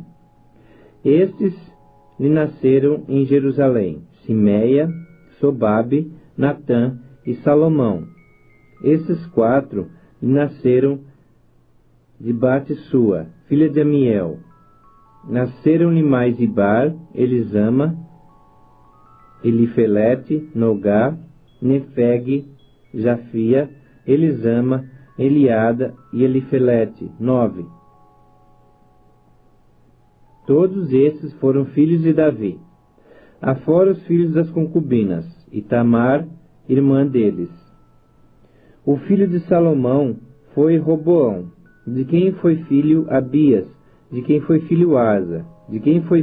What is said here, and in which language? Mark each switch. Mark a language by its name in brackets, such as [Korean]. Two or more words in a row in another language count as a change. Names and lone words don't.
[Portuguese] Estes lhe nasceram em Jerusalém, Simeia, Sobabe, Natã e Salomão. Esses 4 lhe nasceram de Bate-sua, filha de Amiel. Nasceram-lhe mais Ibar, Elisama, Elifelete, Nogá, Nefeg, Jafia, Elisama, Eliada e Elifelete, 9. Todos esses foram filhos de Davi. Afora os filhos das concubinas, e Tamar, irmã deles. O filho de Salomão foi Roboão, de quem foi filho Abias, de quem foi filho Asa, de quem foi